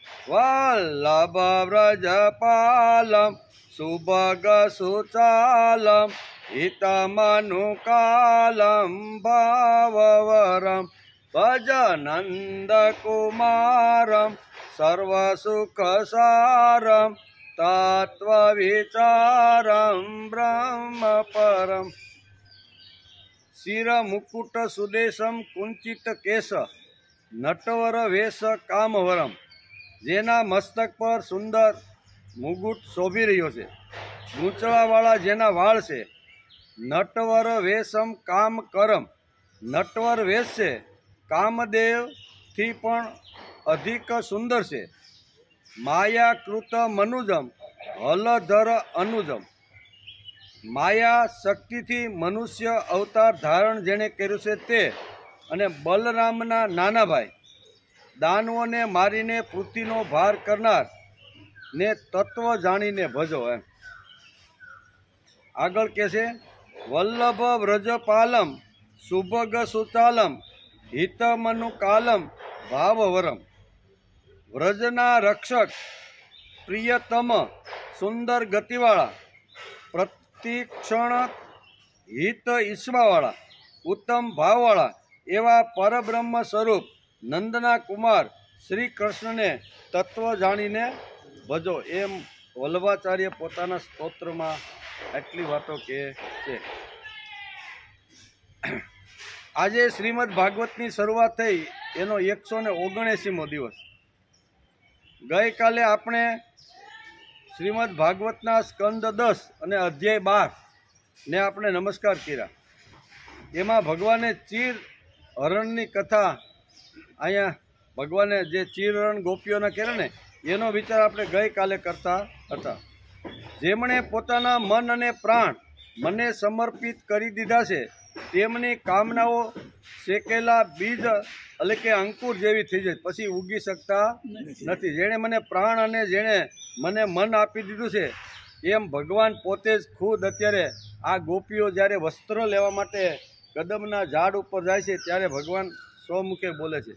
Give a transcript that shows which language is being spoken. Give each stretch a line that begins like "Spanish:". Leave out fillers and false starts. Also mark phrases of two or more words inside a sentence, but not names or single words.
Sanskrit: वल्लभव्रजपालं सुभगसुचालं हितमनुकालं भाववरं भजनन्दकुमारं सर्वसुखसारं तत्त्वविचारं ब्रह्मपरम्। शिरमुकुट सुदेशम कुंचित केश नटवर वेश कामवरम,
Gujarati: જેના મસ્તક પર સુંદર મુકુટ શોભી રહ્યો છે, ગૂંચળાવાળા જેના વાળ છે।
Sanskrit: नटवर वेशम काम करम,
Gujarati: નટવર વેશ છે કામદેવ થી પણ અધિક સુંદર છે।
Sanskrit: मायाकृत मनुजम हलधर अनुजम,
Gujarati: માયા શક્તિ થી મનુષ્ય અવતાર ધારણ જેને કર્યું છે તે, અને બલરામના નાના ભાઈ દાનવોને મારીને પૃથ્વીનો ભાર કરનાર ને તત્વ જાણીને ભજો। એમ આગળ કે છે
Sanskrit: वल्लभ व्रजपालम सुभग सुचालम हितमनुकालम भाववरम।
Gujarati: વ્રજના રક્ષક પ્રિયતમ સુંદર ગતિવાળા પ્રતિક્ષણ હિત ઈશ્વાવાળા ઉત્તમ ભાવવાળા એવા પરબ્રહ્મ સ્વરૂપ નંદના કુમાર શ્રી કૃષ્ણ ને તત્વ જાણીને ભજો। એમ વલ્લભાચાર્ય પોતાના સ્તોત્ર માં આટલી વાતો કહે છે। આજે શ્રીમદ ભાગવતની શરૂઆત થઈ એનો 179મો દિવસ। ગઈ કાલે આપણે શ્રીમદ ભાગવતના સ્કંદ 10 અને અધ્યાય 12 ને આપણે નમસ્કાર કર્યા। એમાં ભગવાને ચીર હરણની કથા અહીંયા ભગવાને જે ચીર હરણ ગોપીઓને કર્યા ને એનો વિચાર આપણે ગઈ કાલે કરતા હતા। જેમણે પોતાના મન અને પ્રાણ મને સમર્પિત કરી દીધા છે તેમની કામનાઓ શેકેલા બીજ એટલે કે અંકુર જેવી થઈ જાય, પછી ઉગી શકતા નથી। જેણે મને પ્રાણ અને જેણે મને મન આપી દીધું છે એમ ભગવાન પોતે જ ખુદ અત્યારે આ ગોપીઓ જ્યારે વસ્ત્ર લેવા માટે કદમના ઝાડ ઉપર જાય છે ત્યારે ભગવાન સ્વમુખે બોલે છે।